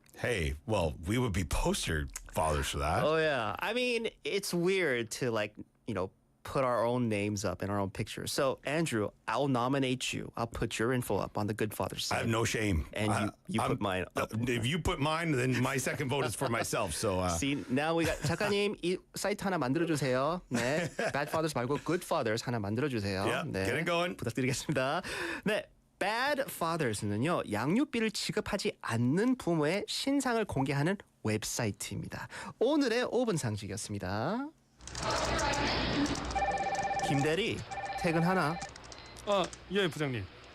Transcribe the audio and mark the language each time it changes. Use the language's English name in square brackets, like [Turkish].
[English] Hey, well, we would be poster fathers for that. Oh, yeah. I mean, it's weird to put our own names up and our own pictures. So, Andrew, I'll nominate you. I'll put your info up on the Good Fathers site. I have no shame. And you put mine up. If you put mine, then my second vote is for myself. So, See, now we got [Korean] 작가님 이 사이트 하나 만들어주세요. 네, Bad Fathers 말고 Good Fathers 하나 만들어주세요. [English] Yeah, [Korean] 네, [English] get it going. [Korean] 부탁드리겠습니다. 네. Bad Fathers는요, 양육비를 지급하지 않는 부모의 신상을 공개하는 웹사이트입니다. 오늘의 5분 상식이었습니다. 김대리, 퇴근하나? 예, 부장님.